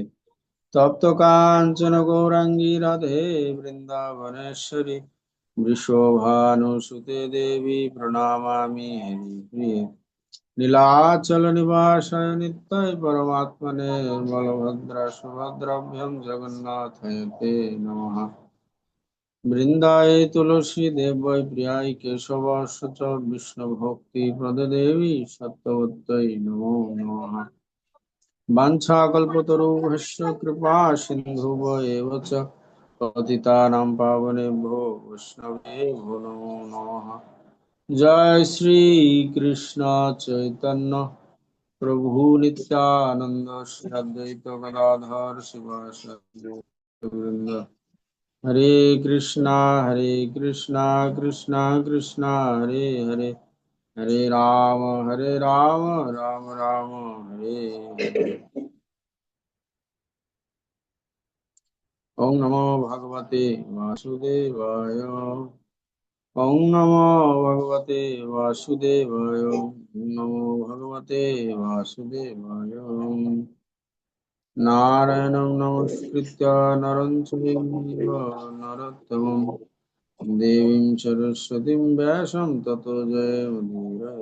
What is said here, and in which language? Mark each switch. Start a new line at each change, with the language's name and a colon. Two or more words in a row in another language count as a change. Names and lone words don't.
Sanskrit: तप्त काञ्चन गौराङ्गी राधे वृन्दावनेश्वरी वृषभानुसुते देवी प्रणमामि हरिप्रिये। नीलाचल निवासाय नित्याय परमात्मने बलभद्र सुभद्राभ्यां जगन्नाथाय ते नमः। বৃন্দায় তুলসী দেবৈ প্রিয়ায় কেশবাস্য চ বিষ্ণু ভক্তি প্রদদেবী সত্যবত্যৈ নমো নমঃ। বাঞ্ছাকল্পতরুভ্যশ্চ কৃপা সিন্ধুভ এব চ পতিতানাং পাবনেভ্যো বৈষ্ণবেভ্যো নমো নমঃ।
Bangla: জয় শ্রী কৃষ্ণ চৈতন্য প্রভু নিত্যানন্দ শ্রী অদ্বৈত গদাধর শিবাসাদি বৃন্দ।
Sanskrit: हरे कृष्णा कृष्णा कृष्णा हरे हरे हरे राम राम राम हरे हरे। ओम नमो भगवते वासुदेवाय। ओम नमो भगवते वासुदेवाय। ओम नमो भगवते वासुदेवाय। नारायणं नमस्कृत्य नरं चैव नरोत्तमम् देवीं सरस्वतीं व्यासं ततो जयमुदीरये।